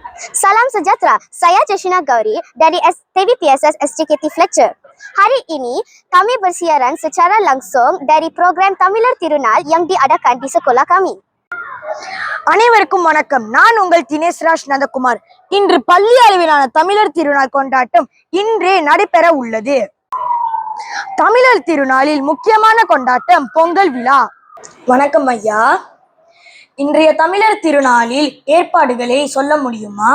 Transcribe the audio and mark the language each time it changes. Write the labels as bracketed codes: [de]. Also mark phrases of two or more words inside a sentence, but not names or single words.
[ms] Salam sejahtera, saya Jeshina Gauri dari TVPSS SJKT Fletcher. Hari ini kami bersiaran secara langsung dari program Tamilar Tirunal yang diadakan di sekolah kami. [ta] அனைவருக்கும் வணக்கம். நான் உங்கள் தினேஷ் ராஜ் நந்தகுமார். இன்று பள்ளி அளவிலான தமிழர் திருநாள் கொண்டாட்டம் இன்று நடைபெற உள்ளது. தமிழர் திருநாளில் முக்கியமான கொண்டாட்டம் பொங்கல் விழா. வணக்கம் ஐயா. இன்றைய தமிழர் திருநாளில் ஏற்பாடுகளை சொல்ல முடியுமா?